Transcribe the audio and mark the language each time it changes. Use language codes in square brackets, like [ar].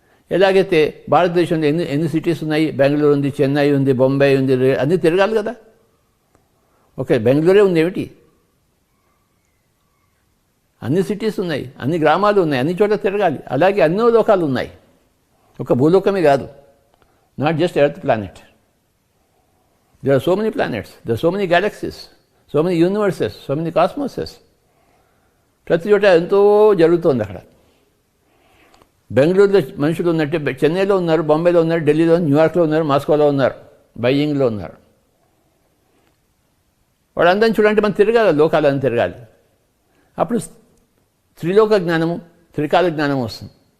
[te] ఎలాగైతే భారతదేశంలో ఎన్ని సిటీస్ ఉన్నాయి, బెంగళూరు ఉంది, చెన్నై ఉంది, బొంబాయి ఉంది, అన్నీ తిరగాలి కదా. ఓకే, బెంగళూరే ఉంది ఏమిటి, అన్ని సిటీస్ ఉన్నాయి, అన్ని గ్రామాలు ఉన్నాయి, అన్ని చోట్ల తిరగాలి. అలాగే ఎన్నో లోకాలు ఉన్నాయి, ఒక భూలోకమే కాదు, [en] Not just earth planet. There are so many planets, there are so many galaxies, so many universes, so many cosmoses. [te] ప్రతి చోట ఎంతో జరుగుతోంది. అక్కడ బెంగళూరులో మనుషులు ఉన్నట్టే చెన్నైలో ఉన్నారు, బొంబాయిలో ఉన్నారు, ఢిల్లీలో, న్యూయార్క్లో ఉన్నారు, మాస్కోలో ఉన్నారు, బైజింగ్లో ఉన్నారు. వాళ్ళందరినీ చూడాలంటే మనం తిరగాలి, లోకాలని తిరగాలి. అప్పుడు త్రిలోక జ్ఞానము, త్రికాల జ్ఞానం వస్తుంది.